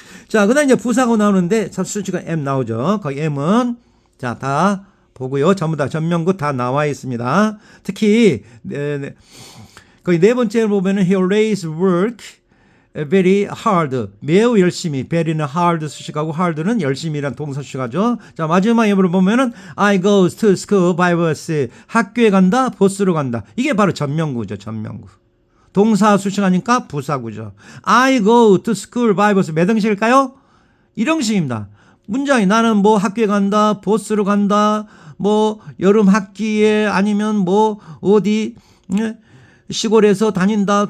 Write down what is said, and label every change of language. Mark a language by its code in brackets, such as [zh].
[ko] 자, 그다음 이제 부사구 나오는데 수식어 M 나오죠. 거기 M은 자, 다 보고요. 전부 다 전명구 다 나와 있습니다. 특히 거기 네 번째로 보면은 [en] he always work very hard, [ko] 매우 열심히. very는 hard 수식하고 hard는 열심히란 동사 수식하죠. 자, 마지막 예문을 보면은 [en] I go to school by bus. [ko] 학교에 간다, 버스로 간다. 이게 바로 전명구죠. 전명구. 동사 수식하니까 부사구죠. [en] I go to school by bus. [ko] 몇 형식일까요? 1형식입니다. 문장이 나는 뭐 학교에 간다, 버스로 간다, 뭐 여름 학기에 아니면 뭐 어디 시골에서 다닌다.